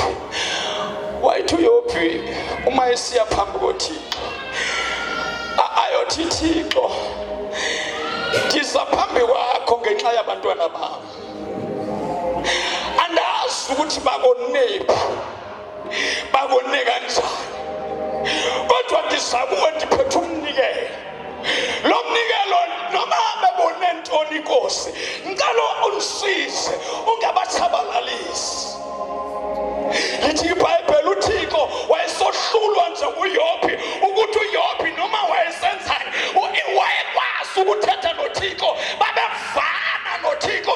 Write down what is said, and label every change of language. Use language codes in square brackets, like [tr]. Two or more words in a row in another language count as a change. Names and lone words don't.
[xh] Wayithi uYobe uma esiya phambi koThixo ayothi, Thixo ndiza phambi kwakho ngenxa yabantwana bami, andazi ukuthi bakone kanjani, kodwa ndiza kuwe ndiphethe umnikelo. [zu] Lo mnikelo noma bebone ntoni Nkosi, ngicela ungisize ungabatshabalalisi. [xh] Lithi iBhayibheli uThixo wayesohlulwa nje uYobe ukuthi uYobe noma wayesenzani wayekwazi ukuthetha noThixo, babevana noThixo.